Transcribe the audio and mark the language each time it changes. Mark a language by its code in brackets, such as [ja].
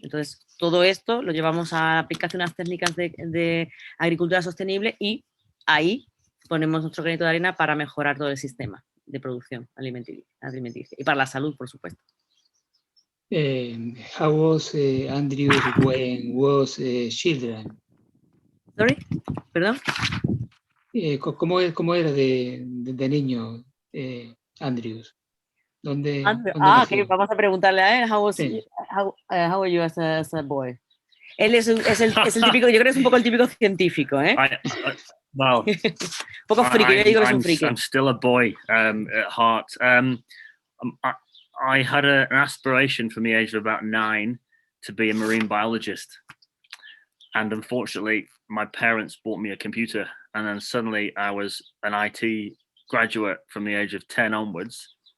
[es] Entonces, todo esto lo llevamos a aplicar unas técnicas de agricultura sostenible y ahí ponemos nuestro granito de arena para mejorar todo el sistema de producción alimenticia y para la salud, por supuesto. [en] How was Andrews when was children? Sorry, [es] perdón. ¿Cómo era de niño Andrews? ¿Dónde nació? [en] Okay, [es] vamos a preguntarle a él. [en] How were you as a boy? [es] Él es el típico, yo creo que es un poco el típico científico, ¿eh? [en] Well, [es] un poco friki, yo digo que es un friki. [en] I'm still a boy at heart. I had an aspiration from the age of about 9 to be a marine biologist. And unfortunately, my parents bought me a computer. And then suddenly I was an IT graduate from the age of 10 onwards.